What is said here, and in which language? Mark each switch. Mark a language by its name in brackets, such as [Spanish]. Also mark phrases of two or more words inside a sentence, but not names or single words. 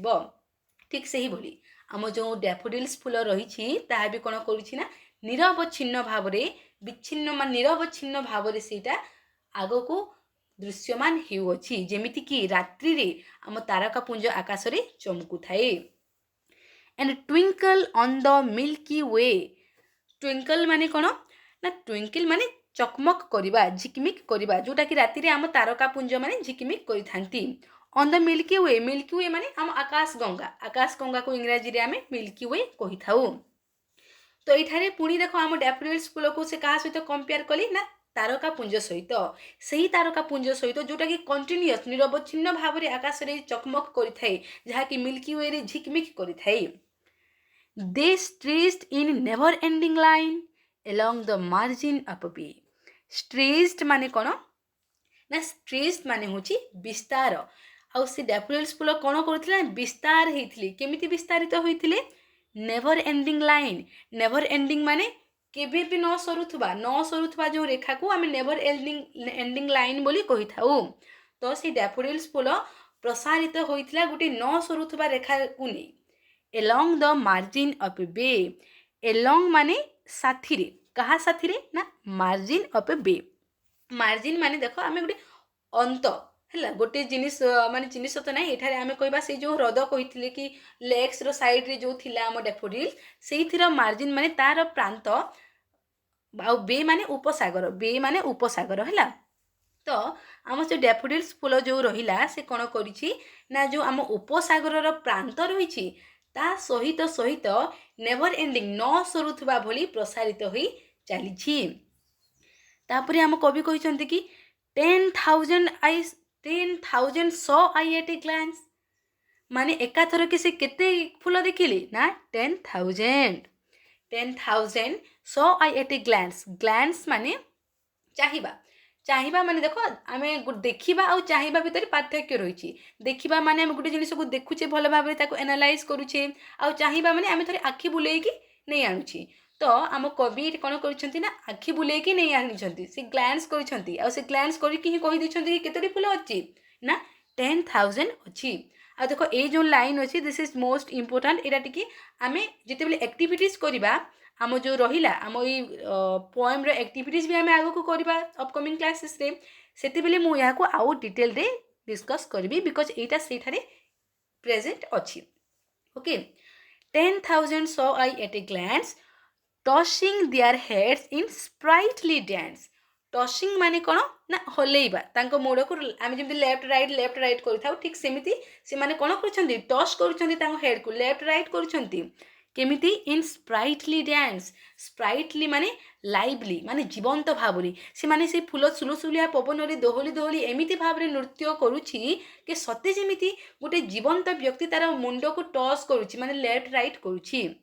[Odia] ଠିକ୍ ସେହିଭଳି ଆମ ଯେଉଁ ଡ୍ୟାଫୋଡିଲ୍ସ ଫୁଲ ରହିଛି ତାହା ବି କ'ଣ କରୁଛି ନା ନିରବଚ୍ଛିନ୍ନ ଭାବରେ ନିରବଚ୍ଛିନ୍ନ ଭାବରେ ସେଇଟା ଆଗକୁ ଦୃଶ୍ୟମାନ ହେଉଅଛି, ଯେମିତିକି ରାତ୍ରିରେ ଆମ ତାରକାପୁଞ୍ଜ ଆକାଶରେ ଚମକୁଥାଏ। [English] and twinkle on the milky way. [Odia] twinkle ମାନେ କ'ଣ ନା twinkle ମାନେ ଚକମକ କରିବା, ଝିକିମିକ କରିବା, ଯେଉଁଟାକି ରାତିରେ ଆମ ତାରକାପୁଞ୍ଜ ମାନେ ଝିକିମିକ କରିଥାନ୍ତି। [English] on the milky way, milky way [Odia] ମାନେ ଆମ ଆକାଶ ଗଙ୍ଗାକୁ ଇଂରାଜୀରେ ଆମେ [English] milky way [Odia] କହିଥାଉ। ତ ଏଇଠାରେ ପୁଣି ଦେଖ ଆମ ଡ୍ୟାଫୋଡିଲ୍ସ ଫୁଲକୁ ସେ କାହା ସହିତ କମ୍ପେୟାର କଲି ନା ତାରକାପୁଞ୍ଜ ସହିତ। ସେହି ତାରକାପୁଞ୍ଜ ସହିତ ଯେଉଁଟାକି କଣ୍ଟିନ୍ୟୁଅସ୍ ନିରବଚ୍ଛିନ୍ନ ଭାବରେ ଆକାଶରେ ଚକମକ କରିଥାଏ, ଯାହାକି [English] milky wayରେ [Odia] ଝିକମିକ କରିଥାଏ। [English] they stretched in never ending line along the margin of a bay. [Odia] stretched ମାନେ କ'ଣ ନା stretched ମାନେ ହେଉଛି ବିସ୍ତାର। ଆଉ ସେ ଡ୍ୟାଫୋଡିଲ୍ସ ଫୁଲ କ'ଣ କରୁଥିଲେ? ବିସ୍ତାର ହେଇଥିଲେ। କେମିତି ବିସ୍ତାରିତ ହୋଇଥିଲେ? [English] never ending line. never ending [Odia] ମାନେ କେବେ ବି ନ ସରୁଥିବା ଯେଉଁ ରେଖାକୁ ଆମେ [English] never ending line [Odia] ବୋଲି କହିଥାଉ। ତ ସେ ଡ୍ୟାଫୋଡିଲ୍ସ ଫୁଲ ପ୍ରସାରିତ ହୋଇଥିଲା ଗୋଟେ ନ ସରୁଥିବା ରେଖାକୁ ନେଇ। [English] along the margin of a bay. [Odia] along ମାନେ ସାଥିରେ, କାହା ସାଥିରେ ନା [English] margin of a bay। [Odia] margin ମାନେ ଦେଖ ଆମେ ଗୋଟେ ଅନ୍ତ ହେଲା, ଗୋଟେ ଜିନିଷ ମାନେ ଜିନିଷ ତ ନାହିଁ, ଏଠାରେ ଆମେ କହିବା ସେଇ ଯେଉଁ ହ୍ରଦ କହିଥିଲେ କି [English] lakesର sideରେ [Odia] ଯେଉଁ ଥିଲା ଆମ ଡ୍ୟାଫୋଡିଲ୍, ସେଇଥିର ମାର୍ଜିନ୍ ମାନେ ତାର ପ୍ରାନ୍ତ, ଆଉ ବେ ମାନେ ଉପସାଗର ହେଲା। ତ ଆମ ସେ ଡ୍ୟାଫୋଡିଲ୍ସ ଫୁଲ ଯେଉଁ ରହିଲା ସେ କ'ଣ କରିଛି ନା ଯେଉଁ ଆମ ଉପସାଗରର ପ୍ରାନ୍ତ ରହିଛି ତା ସହିତ [English] never ending [Odia] ନ ସରୁଥିବା ଭଳି ପ୍ରସାରିତ ହୋଇ ଚାଲିଛି। ତାପରେ ଆମ କବି କହିଛନ୍ତି କି [English] 10,000 saw I at a glance। [Odia] ମାନେ ଏକାଥରକେ ସେ କେତେ ଫୁଲ ଦେଖିଲେ ନା [English] 10,000 saw I at a glance। [Odia] glance ମାନେ ଚାହିଁବା ମାନେ ଦେଖ ଆମେ ଦେଖିବା ଆଉ ଚାହିଁବା ଭିତରେ ପାର୍ଥକ୍ୟ ରହିଛି। ଦେଖିବା ମାନେ ଆମେ ଗୋଟେ ଜିନିଷକୁ ଦେଖୁଛେ, ଭଲ ଭାବରେ ତାକୁ ଆନାଲାଇଜ୍ କରୁଛେ, ଆଉ ଚାହିଁବା ମାନେ ଆମେ ଥରେ ଆଖି ବୁଲେଇକି ନେଇ ଆଣୁଛି। ତ ଆମ କବି କ'ଣ କରିଛନ୍ତି ନା ଆଖି ବୁଲେଇକି ନେଇ ଆଣିଛନ୍ତି, ସେ ଗ୍ଲାନ୍ସ କରିଛନ୍ତି, ଆଉ ସେ ଗ୍ଲାନ୍ସ କରିକି ହିଁ କହିଦେଇଛନ୍ତି କି କେତୋଟି ଫୁଲ ଅଛି ନା 10,000 ଅଛି। ଆଉ ଦେଖ ଏଇ ଯେଉଁ ଲାଇନ୍ ଅଛି [English] this is most important. [Odia] ଏଇଟା ଟିକେ ଆମେ ଯେତେବେଳେ ଆକ୍ଟିଭିଟିଜ୍ କରିବା, ଆମ ଯେଉଁ ରହିଲା ଆମ ଏଇ ପଏମ୍ର ଆକ୍ଟିଭିଟିଜ୍ ବି ଆମେ ଆଗକୁ କରିବା [English] upcoming classesରେ, [Odia] ସେତେବେଳେ ମୁଁ ଏହାକୁ ଆଉ [English] detailରେ discuss [Odia] କରିବି, ବିକଜ୍ ଏଇଟା ସେଇଠାରେ ପ୍ରେଜେଣ୍ଟ ଅଛି। [English] ଓକେ, 10,000 saw I at a glance tossing their heads in sprightly dance। [Odia] ଟସିଂ ମାନେ କ'ଣ ନା ହଲେଇବା ତାଙ୍କ ମୁଣ୍ଡକୁ, ଆମେ ଯେମିତି [English] left right [Odia] କରିଥାଉ, ଠିକ୍ ସେମିତି ସେମାନେ କ'ଣ କରୁଛନ୍ତି? ଟସ୍ କରୁଛନ୍ତି ତାଙ୍କ ହେଡ଼୍କୁ, [English] left right [Odia] କରୁଛନ୍ତି। କେମିତି? [English] in sprightly dance. [Odia] ସ୍ପ୍ରାଇଟଲି ମାନେ ଲାଇଭଲି, ମାନେ ଜୀବନ୍ତ ଭାବରେ ସେମାନେ ସେଇ ଫୁଲ ସୁଲସୁଲିଆ ପବନରେ ଦୋହଲି ଏମିତି ଭାବରେ ନୃତ୍ୟ କରୁଛି କି ସତେ ଯେମିତି ଗୋଟେ ଜୀବନ୍ତ ବ୍ୟକ୍ତି ତାର ମୁଣ୍ଡକୁ ଟସ୍ କରୁଛି, ମାନେ [English] left right [Odia] କରୁଛି।